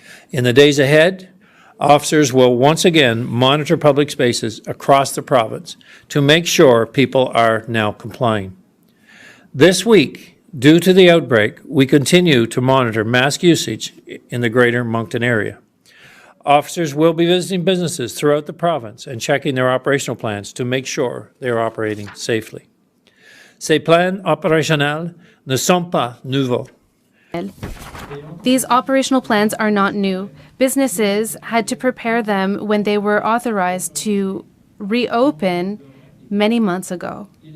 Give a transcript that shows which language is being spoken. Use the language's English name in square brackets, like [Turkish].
[English] In the days ahead, officers will once again monitor public spaces across the province to make sure people are now complying. This week, due to the outbreak, we continue to monitor mask usage in the Greater Moncton area. Officers will be visiting businesses throughout the province and checking their operational plans to make sure they are operating safely. [French] Ces plans opérationnels ne sont pas nouveaux. [English] These operational plans are not new. Businesses had to prepare them when they were authorized to reopen many months ago.